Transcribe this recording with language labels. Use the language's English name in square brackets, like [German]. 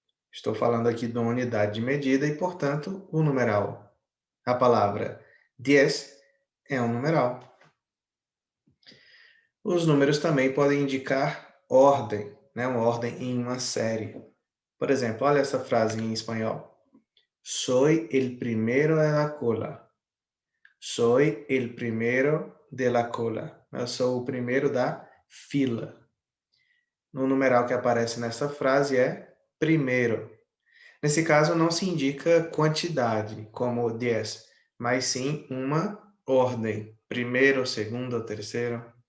[Portuguese] Estou falando aqui de uma unidade de medida e, portanto, o numeral. A palavra 10 é um numeral. Os números também podem indicar ordem, né? Uma ordem em uma série. Por exemplo, olha essa frase em espanhol. [Spanish] Soy el primero de la cola. Soy el primero de la cola. [Portuguese] Eu sou o primeiro da fila. O numeral que aparece nessa frase é primeiro. Nesse caso, não se indica quantidade, como 10, mas sim uma ordem. Primeiro, segundo, terceiro.